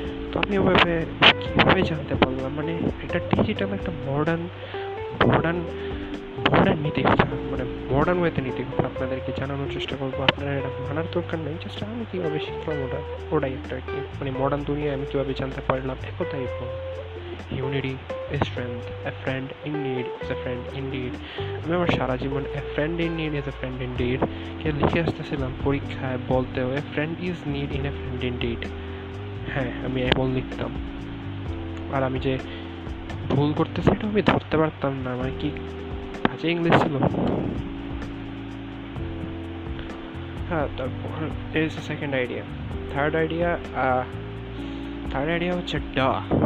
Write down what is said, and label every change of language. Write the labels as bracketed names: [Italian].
[Bangla] তো আমি ওভাবে কীভাবে জানতে পারলাম, মানে এটা ডিজিটাল একটা মডার্ন মডার্ন মডার্ন নীতিকথা, মানে মডার্ন ওয়েতে নীতিকথা আপনাদেরকে জানানোর চেষ্টা করবো। আপনারা এটা মানার দরকার নেই, জাস্ট আমি কীভাবে শিখলাম ওটাই একটা আর কি, মানে মডার্ন দুনিয়ায় আমি কীভাবে জানতে পারলাম একথাই [English] Unity is strength, a friend in need is a friend indeed। [Bangla] আমি আমার সারা জীবন [English] a friend in need is a friend indeed [Bangla] কে লিখে আসতেছিলাম পরীক্ষায় বলতেও [English] a friend is need in a friend indeed। [Bangla] হ্যাঁ, আমি এমন লিখতাম, আর আমি যে ভুল করতেছি এটা আমি ধরতে পারতাম না, মানে কি বাজে ইংলিশ ছিল। হ্যাঁ, তারপর [English] is the second idea, [Bangla] third idea হচ্ছে ডা।